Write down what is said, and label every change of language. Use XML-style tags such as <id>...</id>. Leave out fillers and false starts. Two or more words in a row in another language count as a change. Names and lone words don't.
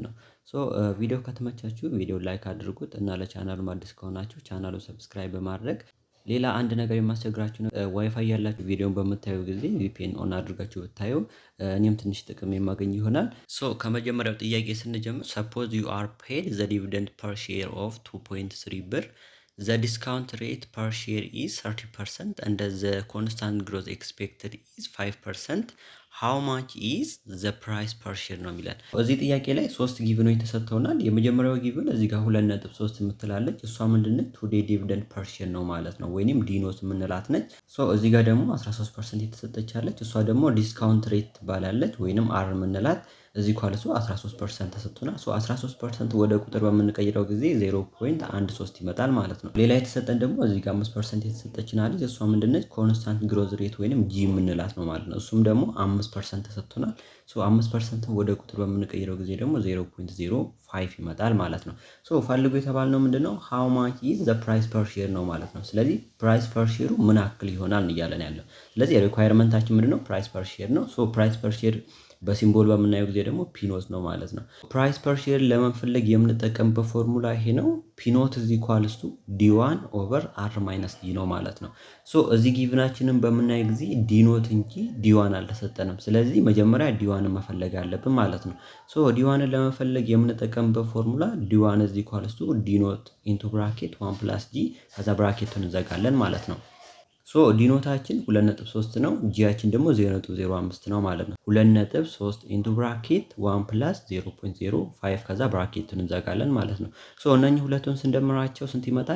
<am>ነው። ቪዲዮ ከተመቻችሁ ቪዲዮ ላይክ አድርጉት እና ለቻናሉ አዲስ ከሆናችሁ ቻናሉን ሰብስክራይብ በማድረግ ሌላ አንድ ነገር የማስቸግራችሁ ዋይፋይ ያላችሁ ቪዲዮን በምታዩ ጊዜ</am> <en>VPN on</en> <am>አድርጋችሁ ብታዩ እኔም ትንሽ ጥቅም የማገኝ ይሆናል። ከመጀመሪያው ጥያቄ ስንጀምር</am> <en>suppose you are paid the dividend per share of 2.3</en> <am>ብር</am> <en>the discount rate per share is 30% and the constant growth expected is 5%. how much is the price per share</en> <am>ነው የሚለን። እዚህ ጥያቄ ላይ ሶስት ጊቭኖች ተሰጥተውናል። የመጀመሪያው ጊቭን እዚህ ጋር 2.3 የምትላለች እሷ ምንድነች?</am> <en>today dividend per share</en> <am>ነው ማለት ነው፣ ወይንም ዲኖስ የምንላት ነች። እዚህ ጋር ደግሞ 13% የተሰጠቻለች እሷ ደግሞ</am> <en>discount rate</en> <am>ትባላለች፣ ወይንም አር የምንላት እዚህ ኳልሱ 13% ተሰጥቶናል። 13% ወደ ቁጥር በምንቀይረው ጊዜ 0.13 ይመጣል ማለት ነው። ሌላ የተሰጠን ደግሞ እዚህ ጋር 5% የተሰጠችን አለች እሷ ምንድነች?</am> <en>constant growth rate</en> <am>ወይንም ጂ የምንላት ነው ማለት ነው። እሱም ደግሞ 5% ተሰጥቶናል። 5% ወደ ቁጥር በምንቀይረው ጊዜ ደግሞ 0.05 ይመጣል ማለት ነው። ፈልጉ የተባልነው ምንድነው?</am> <en>how much is the price per share</en> <am>ነው ማለት ነው። ስለዚህ</am> <en>price per share</en> <am>ምን ያክል ይሆናል እያለን ያለው። ስለዚህ ሪኳየርመንታችን ምንድነው?</am> <en>price per share</en> <am>ነው።</am> <en>price per share</en> <am>በሲምቦል በምናየው ጊዜ ደግሞ ፒኖት ነው ማለት ነው።</am> <en>price per share</en> <am>ለመፈለግ የምንጠቀምበት ፎርሙላ ይሄ ነው። ፒኖት</am> <en>is equals to d1 over r minus d</en> <am>ነው ማለት ነው። እዚህ ጊቭናችንን በምናይ ጊዜ ዲኖት እንጂ ዲ1 አልተሰጠንም። ስለዚህ መጀመሪያ ዲ1ን መፈለግ አለብን ማለት ነው። ዲ1ን ለመፈለግ የምንጠቀምበት ፎርሙላ</am> <en>d1 is equals to d-naught into bracket 1 plus g</en> <am>ከዛ ብራኬቱን እንዘጋለን ማለት ነው። ዲኖታችን 2.3 ነው፣ ጂያችን ደግሞ 0.05 ነው ማለት ነው። 2.3</am> <en>into bracket 1 plus 0.05</en> <am>ከዛ ብራኬቱን እንዘጋለን ማለት ነው። እነኚህ ሁለቱን ስንደምራቸው ስንት ይመጣል?</am>